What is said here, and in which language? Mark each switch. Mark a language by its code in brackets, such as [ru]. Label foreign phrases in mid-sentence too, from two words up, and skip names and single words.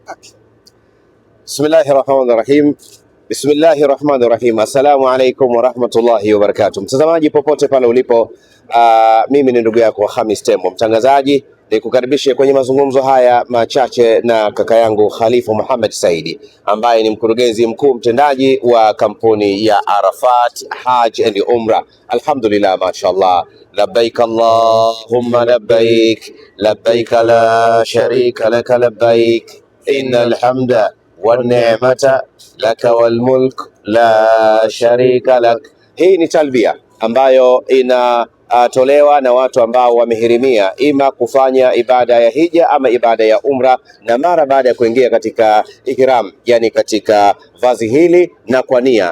[ar] بسم الله الرحمن الرحيم. بسم الله الرحمن الرحيم. السلام عليكم ورحمة الله وبركاته. [sw] Mtazamaji popote pale ulipo, mimi ni ndugu yako Khamis Tembo, mtangazaji. Nikukaribishe kwenye mazungumzo haya machache na kaka yangu Khalifa Muhammad Saidi ambaye ni mkurugenzi mkuu mtendaji wa kampuni ya Arafat Hajj and Umrah. [ar] الحمد لله، ما شاء الله. لبيك اللهم لبيك، لبيك لا شريك لك لبيك، إن الحمد والنعمة لك والملك لا شريك لك. [sw] Hii ni talbia ambayo inatolewa na watu ambao wamehirimia ima kufanya ibada ya hija ama ibada ya umra, na mara baada ya kuingia katika ihram, yani katika vazi hili na kwa nia.